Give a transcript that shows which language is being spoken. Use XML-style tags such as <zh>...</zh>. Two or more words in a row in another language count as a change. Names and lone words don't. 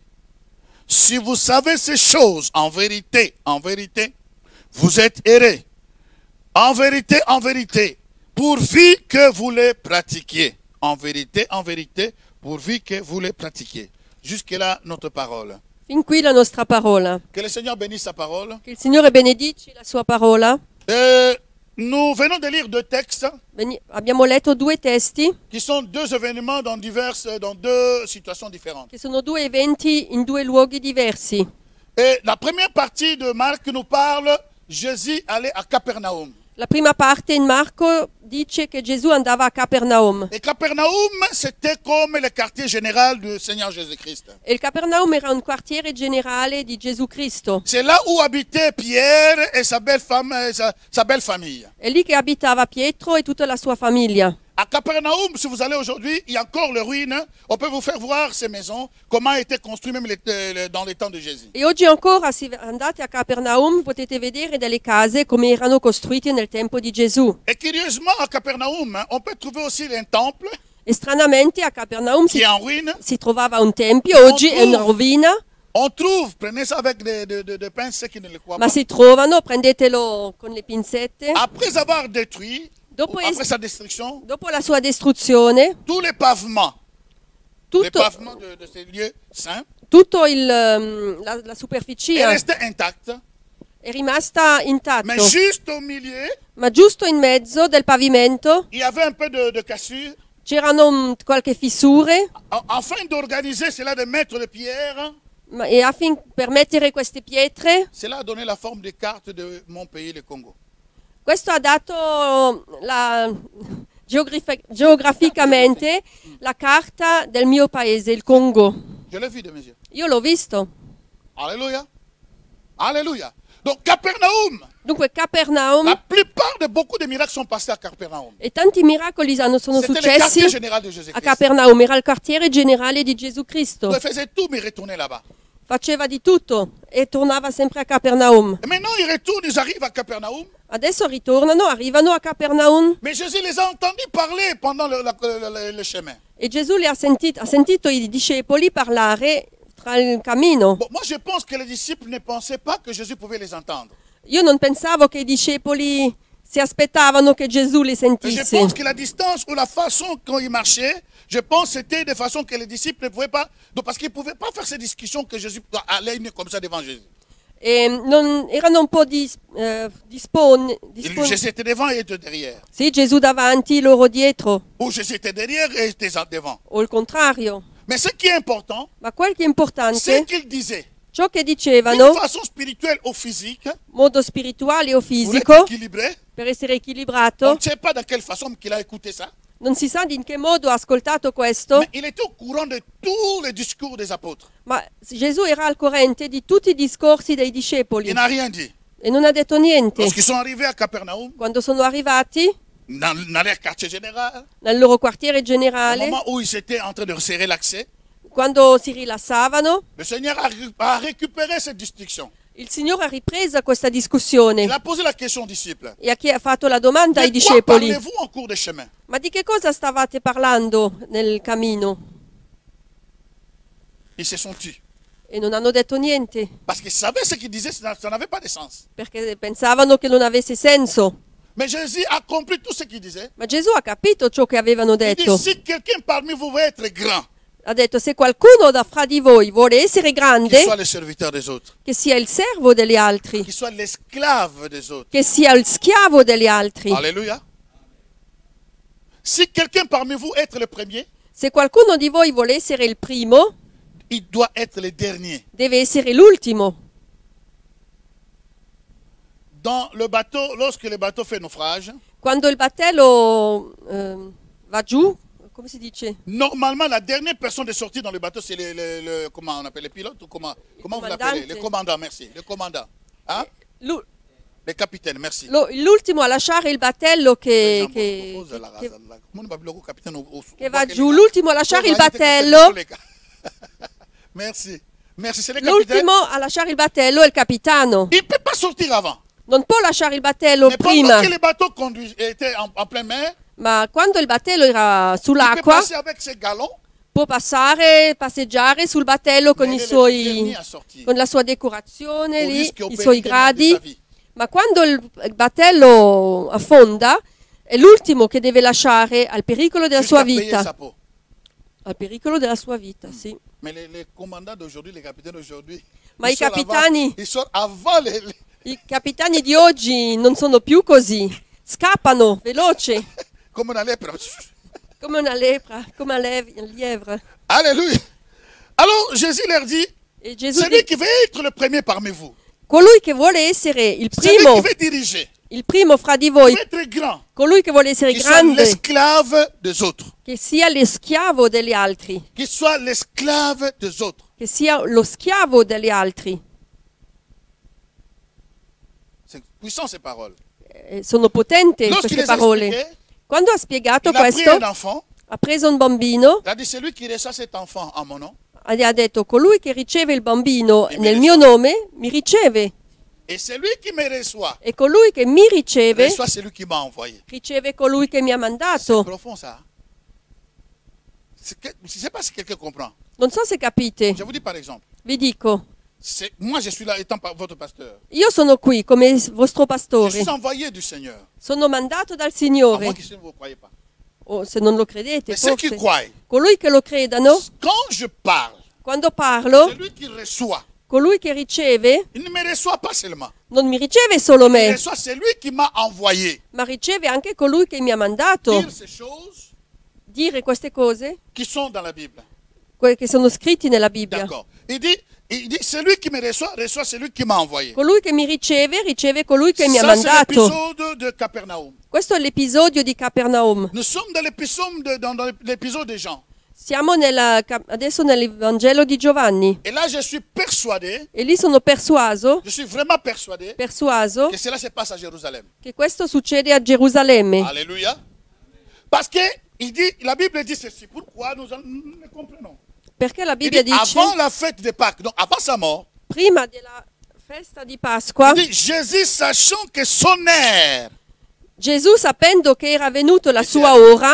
<fr>Si vous savez ces choses en vérité, vous êtes heureux. En vérité, pourvu que vous les pratiquiez. En vérité, pourvu que vous les pratiquiez. Jusque-là, notre parole.</fr> <it>Fin qui la nostra parola.</it> <fr>Que le Seigneur bénisse sa parole.</fr> <it>Che il Signore benedici la sua parola.</it> <fr>Nous venons de lire deux textes</fr> <it>Abbiamo letto 2 testi</it> <fr>qui sont deux événements dans deux situations différentes.</fr> <it>che sono 2 eventi in 2 luoghi diversi.</it> <fr>Et la première partie de Marc nous parle, Jésus allait à Capernaum.</fr> <it>La prima parte in Marco dice che Gesù andava a Capernaum.</it> <fr>Et Capernaum, c'était comme le quartier général du Seigneur Jésus-Christ.</fr> <it>E il Capernaum era un quartiere generale di Gesù Cristo.</it> <fr>C'est là où habitaient Pierre et sa belle femme, sa belle famille.</fr> <it>È lì che abitava Pietro e tutta la sua famiglia.</it> <fr>À Capernaum, si vous allez aujourd'hui, il y a encore les ruines. On peut vous faire voir ces maisons, comment elles étaient construites même dans les temps de Jésus.</fr> <it>E oggi ancora, se andate a Capernaum, potete vedere delle case come erano costruite nel tempo di Gesù.</it> <fr>Et curieusement, à Capernaum, on peut trouver aussi un temple</fr> <it>E stranamente a Capernaum</it> <fr>qui est en ruine.</fr> <it>si trovava un tempio, oggi è una rovina,</it> <fr>On trouve, prenez ça avec des pinces, ceux qui ne le croient</fr> <it>ma</it> <fr>pas.</fr> <it>si trovano, prendetelo con le pinzette.</it> <fr>Après avoir détruit,</fr> <it>Dopo,</it> <fr>après sa destruction,</fr> <it>dopo la sua distruzione,</it> <fr>tous les pavements</fr> <it>tutto,</it> <fr>de ces lieux saints</fr> <it>tutto la</it> <fr>est</fr> <it>superficie</it> <fr>resté intact.</fr> <it>è rimasta intatto,</it> <fr>Mais juste au milieu,</fr> <it>ma giusto in mezzo del pavimento</it> <fr>il y avait un peu de cassure.</fr> <it>c'erano qualche fissure,</it> <fr>Afin d'organiser cela, de mettre des pierres,</fr> <it>e per mettere queste pietre,</it> <fr>cela a donné la forme des cartes de mon pays, le Congo.</fr> <it>questo ha dato geograficamente la carta del mio paese, il Congo.</it> <fr>Je l'ai vu de mes yeux.</fr> <it>Io l'ho visto.</it> <fr>Alléluia. Alléluia. Donc Capernaum,</fr> <it>Dunque Capernaum,</it> <fr>la plupart de beaucoup de miracles sont passés à Capernaum.</fr> <it>e tanti miracoli sono</it> <fr>C'était le</fr> <it>successi</it> <fr>quartier général de</fr> <it>a</it> <fr>Jésus-Christ.</fr> <it>Capernaum, era il quartiere generale di Gesù Cristo.</it> <fr>Il faisait tout, mais il retournait là-bas.</fr> <it>Faceva di tutto e tornava sempre a Capernaum.</it> <fr>Et maintenant, ils retournent, ils arrivent à Capernaum.</fr> <it>Adesso ritornano, arrivano a Capernaum</it> <fr>Mais Jésus les a entendus parler pendant le chemin.</fr> <it>e Gesù ha sentito i discepoli parlare tra il cammino.</it> <fr>Bon, moi, je pense que les disciples ne pensaient pas que Jésus pouvait les entendre.</fr> <it>Io non pensavo che i discepoli si aspettavano che Gesù li</it> <fr>Et je</fr> <it>sentisse.</it> <fr>pense que la distance ou la façon quand ils marchaient, je pense que c'était de façon que les disciples ne pouvaient pas, donc parce qu'ils ne pouvaient pas faire ces discussions que Jésus allait comme ça devant Jésus.</fr> <it>E erano un po'</it> <fr>Jésus était devant et était derrière.</fr> <it>Sì, Gesù davanti, loro dietro,</it> <fr>Ou Jésus était derrière et était devant.</fr> <it>o il contrario.</it> <fr>Mais ce qui est important,</fr> <it>Ma quel che è</it> <fr>c'est</fr> <it>importante,</it> <fr>qu'il disait,</fr> <it>ciò che</it> <fr>d'une</fr> <it>dicevano,</it> <fr>façon spirituelle ou physique,</fr> <it>modo spirituale o</it> <fr>pour être</fr> <it>fisico,</it> <fr>équilibré,</fr> <it>per essere</it> <fr>on</fr> <it>equilibrato,</it> <fr>ne sait pas de quelle façon qu'il a écouté ça,</fr> <it>non si sa in che modo ha ascoltato questo,</it> <fr>mais il était au courant de tous les discours des apôtres.</fr> <it>ma Gesù era al corrente di tutti i discorsi dei</it> <fr>Il</fr> <it>discepoli</it> <fr>n'a rien dit.</fr> <it>e non ha detto niente.</it> <fr>Lorsqu'ils sont arrivés à Capernaum,</fr> <it>Quando sono arrivati</it> <fr>dans leur quartier général,</fr> <it>nel loro quartiere</it> <fr>au</fr> <it>generale,</it> <fr>moment où ils étaient en train de serrer l'accès,</fr> <it>quando si rilassavano,</it> <fr>le Seigneur a récupéré cette distinction.</fr> <it>il Signore ha ripreso questa discussione</it> <fr>Il a posé la question aux disciples.</fr> <it>e ha fatto la domanda ai</it> <fr>De quoi</fr> <it>discepoli:</it> <fr>parlez-vous en cours de chemin?</fr> <it>ma di che cosa stavate parlando nel cammino?</it> <fr>Ils se sont tus.</fr> <it>E non hanno detto niente,</it> <fr>Parce qu'ils savaient ce qu'ils disaient, ça n'avait pas de sens.</fr> <it>perché pensavano che non avesse senso.</it> <fr>Mais Jésus a compris tout ce qu'il disait.</fr> <it>Ma Gesù ha capito ciò che avevano</it> <fr>Il dit,</fr> <it>detto.</it> <fr>si quelqu'un parmi vous veut être grand,</fr> <it>Ha detto: se qualcuno da fra di voi vuole essere</it> <fr>qu'il</fr> <it>grande,</it> <fr>soit le serviteur des autres,</fr> <it>che sia il servo degli altri,</it> <fr>qu'il soit l'esclave des autres.</fr> <it>che sia il schiavo degli altri.</it> <fr>Alléluia. Si quelqu'un parmi vous est le premier,</fr> <it>Se qualcuno di voi vuole essere il primo,</it> <fr>il doit être le dernier.</fr> <it>deve essere l'ultimo.</it> <fr>Dans le bateau, lorsque le bateau fait naufrage,</fr> <it>Quando il battello va giù, come si dice?</it> <fr>normalement, la dernière personne de sortir dans le bateau, c'est comment on appelle le pilote ou comment vous l'appelez? Le commandant, merci. Le commandant. Hein? Lu- Le capitaine, merci.</fr> <it>L'ultimo a lasciare il battello che va giù, l'ultimo a lasciare il battello,</it> <fr>Merci. Merci, c'est le capitaine.</fr> <it>l'ultimo a lasciare il battello è il capitano.</it> <fr>Il ne peut pas sortir avant.</fr> <it>Non può lasciare il battello</it> <fr>Mais</fr> <it>prima,</it> <fr>pendant que le bateau était en pleine mer,</fr> <it>ma quando il battello era</it> <fr>il peut</fr> <it>sull'acqua</it> <fr>passer avec ses galons,</fr> <it>può passeggiare sul battello con,</it> <fr>mais</fr> <it>i</it> <fr>il est le dernier</fr> <it>suoi,</it> <fr>à sortir.</fr> <it>con la sua decorazione</it> <fr>Au</fr> <it>lì,</it> <fr>risque au</fr> <it>i suoi</it> <fr>péril de sa</fr> <it>gradi,</it> <fr>vie.</fr> <it>ma quando il battello affonda è l'ultimo che deve lasciare al pericolo della sua</it> <fr>Jusqu'à payer</fr> <it>vita.</it> <fr>sa peau.</fr> <it>Al pericolo della sua vita, sì.</it> <fr>Mais les commandants d'aujourd'hui, les capitaines d'aujourd'hui,</fr> <it>Ma i capitani,</it> <fr>ils sortent avant</fr> <it>i capitani di oggi non sono più così. Scappano veloce,</it> <fr>comme on allait.</fr> <it>come una lepra, come un lievre.</it> <fr>Alléluia. Alors Jésus leur dit,</fr> <it>E Gesù</it> <fr>celui qui veut être le premier parmi vous,</fr> <it>colui che vuole essere il</it> <fr>celui</fr> <it>primo,</it> <fr>qui veut diriger,</fr> <it>il primo fra di</it> <fr>qui</fr> <it>voi,</it> <fr>veut être grand,</fr> <it>colui che vuole essere</it> <fr>qui soit</fr> <it>grande,</it> <fr>l'esclave des autres.</fr> <it>che sia lo schiavo degli altri,</it> <fr>Qui soit l'esclave des autres.</fr> <it>che sia lo schiavo degli altri.</it> <fr>C'est puissant ces paroles.</fr> <it>Sono potenti</it> <fr>Lorsqu'il</fr> <it>queste</it> <fr>les a</fr> <it>parole.</it> <fr>expliquées,</fr> <it>Quando ha spiegato</it> <fr>il a pris</fr> <it>questo,</it> <fr>un enfant,</fr> <it>ha preso un bambino</it> <fr>il a dit, c'est lui qui reçoit cet enfant en mon nom.</fr> <it>e ha detto: colui che riceve il bambino E mi nel riceve. mio nome mi riceve,</it> <fr>Et c'est lui qui me reçoit.</fr> <it>e colui che mi riceve</it> <fr>Reçoit celui qui m'a envoyé.</fr> <it>riceve colui che mi ha</it> <fr>C'est</fr> <it>mandato.</it> <fr>profond ça. Je ne sais pas si quelqu'un comprend.</fr> <it>Non so se capite,</it> <fr>Je vous dis par exemple,</fr> <it>vi dico,</it> <fr>moi je suis là étant votre pasteur.</fr> <it>io sono qui come vostro</it> <fr>Je</fr> <it>pastore,</it> <fr>suis envoyé du Seigneur.</fr> <it>sono mandato dal</it> <fr>À</fr> <it>Signore,</it> <fr>moins que si vous ne croyez pas.</fr> <it>o se non lo credete,</it> <fr>Mais ceux qui</fr> <it>forse.</it> <fr>croient,</fr> <it>Colui che lo credano,</it> <fr>quand je parle,</fr> <it>quando parlo,</it> <fr>celui qui reçoit,</fr> <it>colui che riceve</it> <fr>il ne me reçoit pas seulement.</fr> <it>non mi riceve solo</it> <fr>Il</fr> <it>me,</it> <fr>reçoit celui qui m'a envoyé.</fr> <it>ma riceve anche colui che mi ha mandato.</it> <fr>Dire ces choses</fr> <it>Dire queste cose</it> <fr>qui sont dans la Bible.</fr> <it>che sono scritti nella Bibbia.</it> <fr>D'accord. Il dit, celui qui me reçoit, reçoit celui qui m'a envoyé.</fr> <it>Colui che mi riceve, riceve colui che mi ha</it> <fr>Ça, c'est</fr> <it>mandato.</it> <fr>l'épisode de Capernaum.</fr> <it>Questo è l'episodio di Capernaum.</it> <fr>Nous sommes dans l'épisode de Jean.</fr> <it>Siamo adesso nel Vangelo di Giovanni</it> <fr>Et là, je suis persuadé,</fr> <it>e lì sono persuaso</it> <fr>je suis vraiment persuadé que cela se passe à Jérusalem.</fr> <it>questo succede a Gerusalemme.</it> <fr>Alléluia. Parce que la Bible dit ceci. Pourquoi nous ne comprenons?</fr> <it>Perché la</it> <fr>Il</fr> <it>Bibbia</it> <fr>dit,</fr> <it>dice,</it> <fr>avant la fête de Pâques, donc avant sa mort,</fr> <it>prima della festa di Pasqua,</it> <fr>il dit, Jésus, sachant que son heure.</fr> <it>Gesù, sapendo che era venuto la sua ora,</it>